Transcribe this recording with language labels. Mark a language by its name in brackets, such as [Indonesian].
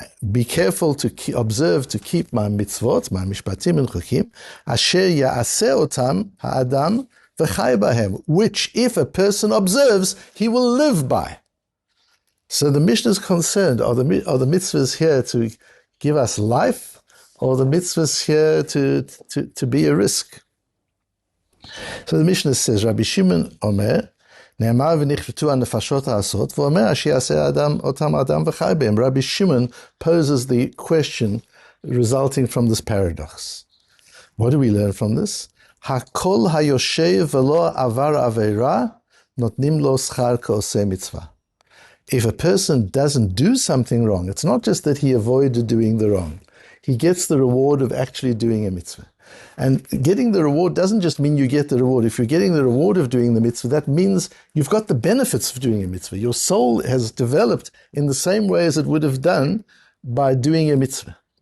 [English] Be careful to observe, to keep my mitzvot, my mishpatim and chukim, [Hebrew] asher ya'aseh otam ha'adam v'chai bahem, [English] which if a person observes, he will live by. So the Mishnah is concerned, are the mitzvahs here to give us life, or the mitzvahs here to be a risk? So the Mishnah says, [Hebrew] Rabbi Shimon אומר, נאמר ונכרתו הנפשות העשות, ואומר שיעשה אותם אדם וחי בהם. [English] Rabbi Shimon poses the question resulting from this paradox. What do we learn from this? [Hebrew] הכל היושב ולא עבר עבירה, נותנים לו שכר כעושה מצווה. [English] If a person doesn't do something wrong, it's not just that he avoided doing the wrong. He gets the reward of actually doing a mitzvah. And getting the reward doesn't just mean you get the reward. If you're getting the reward of doing the mitzvah, that means you've got the benefits of doing a mitzvah. Your soul has developed in the same way as it would have done by doing a mitzvah.